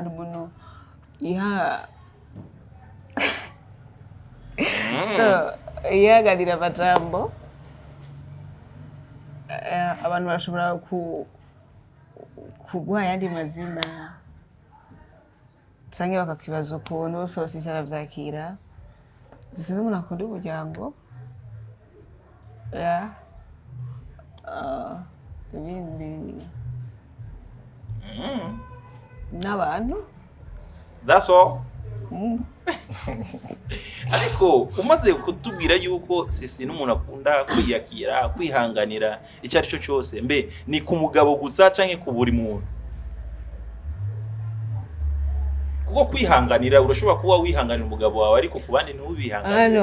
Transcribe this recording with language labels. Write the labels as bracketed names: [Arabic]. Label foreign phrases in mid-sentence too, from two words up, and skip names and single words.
[Rundi] Umuntu yaganira amajambo abantu bashobora kugwa ayandi mazina canke bakakibaza ukuntu bose Sisi aravyakira. Sisi n'umuntu akunda umuryango, ibindi n'abantu. [English] That's all. [Rundi] Ariko umaze kutubwira yuko Sisi n'umuntu akunda kwiyakira, kwihanganira icyo ari cyo cyose, mbe ni ku mugabo gusa canke ku buri muntu? Kuko kwihanganira urashobora kuba wihanganira umugabo wawe ariko ku bandi ntubihanganira.